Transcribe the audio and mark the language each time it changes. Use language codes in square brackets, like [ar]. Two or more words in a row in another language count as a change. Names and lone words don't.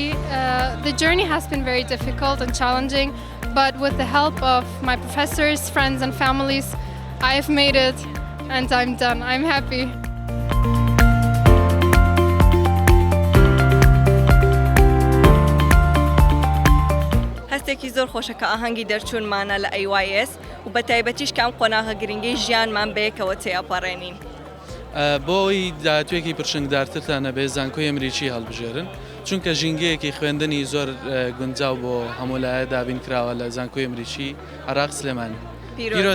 [en] The journey has been very difficult and challenging, but with the help of my professors, friends and families, I've made it and I'm done. I'm happy. [ckb] هەستێکی زۆر خۆشە کە ئاهەنگی دەرچوونمانە لە EYS و بە تایبەتیش کە ئەم قۆناغە گرنگەی ژیانمان بەیەکەوە تێئەپەڕێنین. بۆی داهاتوێکی پرشنگدارترتان نەبێ زانکۆی ئەمریکی هەڵبژێرن چونکە ژینگەیەکی خوێندنی زۆر گونجاو بۆ هەموو لایە دابین کراوە لە زانکۆی ئەمریکی عراق سلێمانی.